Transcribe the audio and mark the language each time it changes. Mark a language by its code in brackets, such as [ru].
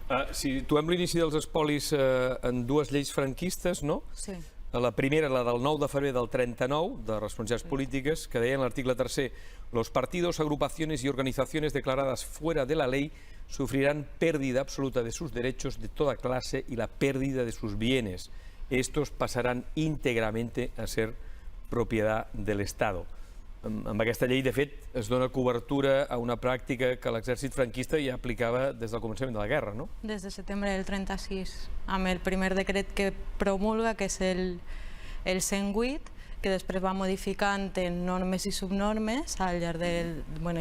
[ca] Situem l'inici dels espolis en dues lleis franquistes, no? Sí. La primera, la del 9 de febrer del 39, de responsabilitats polítiques, que deia en l'article 3: [es] los partidos, agrupaciones y organizaciones declaradas fuera de la ley sufrirán pérdida absoluta de sus derechos de toda clase y la pérdida de sus bienes. Estos pasarán íntegramente a ser propiedad del Estado. [ca] Amb aquesta llei, de fet, es dona cobertura a una pràctica que l'exèrcit franquista ja aplicava des del començament de la guerra, no? Des de setembre del 36, amb el primer decret que promulga, que és el 108, que després va modificant en normes i subnormes al llarg del...